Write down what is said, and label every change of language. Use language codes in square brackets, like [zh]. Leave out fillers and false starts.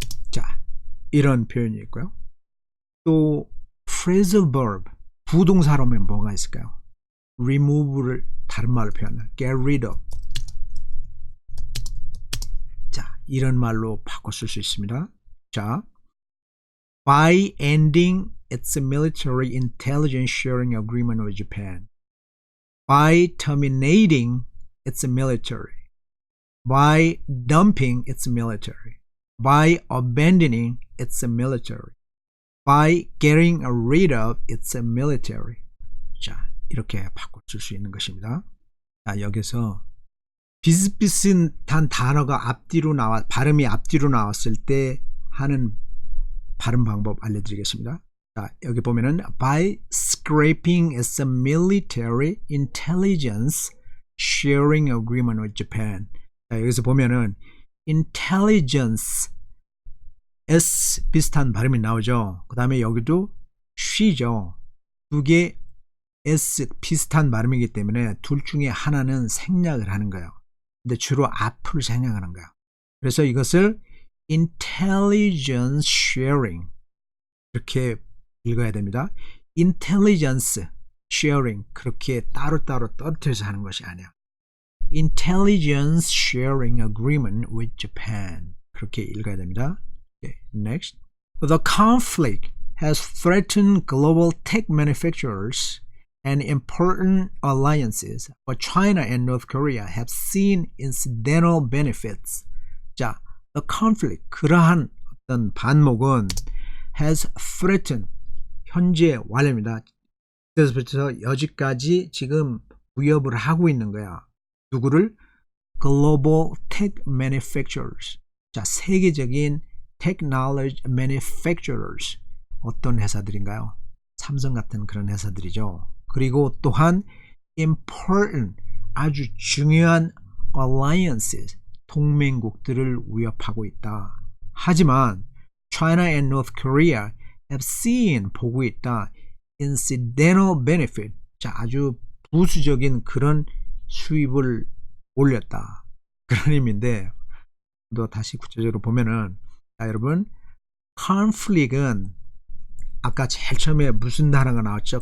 [ko] 자, 이런 표현이 있고요. 또 phrasal verb. 부동사로 하면 뭐가 있을까요? remove를 다른 말로 표현한다. [en] get rid of. [ko] 자, 이런 말로 바꿔 쓸 수 있습니다. [en] 자, by ending its military intelligence sharing agreement with Japan. By terminating its military. By dumping its military. By abandoning its military. By getting rid of its military. [ko] 자, 이렇게 바꿔줄 수 있는 것입니다. 자, 여기서 비슷비슷한 단어가 앞뒤로 발음이 앞뒤로 나왔을 때 하는 발음 방법 알려드리겠습니다. 자, 여기 보면은 [en] by scraping its military intelligence sharing agreement with Japan. [ko] 자, 여기서 보면은 intelligence S 비슷한 발음이 나오죠. 그 다음에 여기도 she죠. 두 개 S 비슷한 발음이기 때문에 둘 중에 하나는 생략을 하는 거예요. 근데 주로 앞을 생략하는 거예요. 그래서 이것을 [en] intelligence sharing [ko] 이렇게 읽어야 됩니다. [en] intelligence sharing [ko] 그렇게 따로따로 떨어뜨려서 하는 것이 아니야. [en] intelligence sharing agreement with Japan [ko] 그렇게 읽어야 됩니다. [en] Okay, next. The conflict has threatened global tech manufacturers and important alliances, but China and North Korea have seen incidental benefits. [ko] 자, the conflict, 그러한 어떤 반목은 [en] has threatened, [ko] 현재 완료입니다. 그래서 여지까지 지금 위협을 하고 있는 거야. 누구를? [en] Global Tech Manufacturers. [ko] 자, 세계적인 [en] Technology Manufacturers. [ko] 어떤 회사들인가요? 삼성 같은 그런 회사들이죠. 그리고 또한 important, 아주 중요한 alliances, 동맹국들을 위협하고 있다. 하지만 [en] China and North Korea have seen, [ko] 보고 있다. [en] incidental benefit, [ko] 자, 아주 부수적인 그런 수입을 올렸다. 그런 의미인데, 또 다시 구체적으로 보면은, 자, 여러분, conflict은 아까 제일 처음에 무슨 단어가 나왔죠?